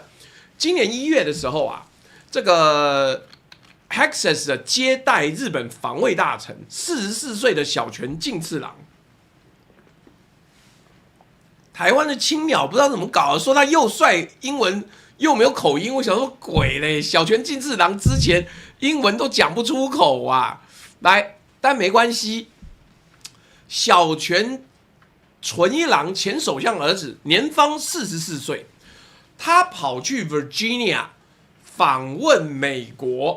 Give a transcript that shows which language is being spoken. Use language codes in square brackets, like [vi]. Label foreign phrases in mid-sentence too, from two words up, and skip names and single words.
[zh] 今年1月的時候啊，這個 Hexas 的接待日本防衛大臣44歲的小泉進次郎，台灣的青鳥不知道怎麼搞的，說他又帥，英文又沒有口音。我想說鬼嘞，小泉進次郎之前英文都講不出口啊。來，但沒關係，小泉純一郎前首相兒子，年方44歲，他跑去 Virginia 訪問美國。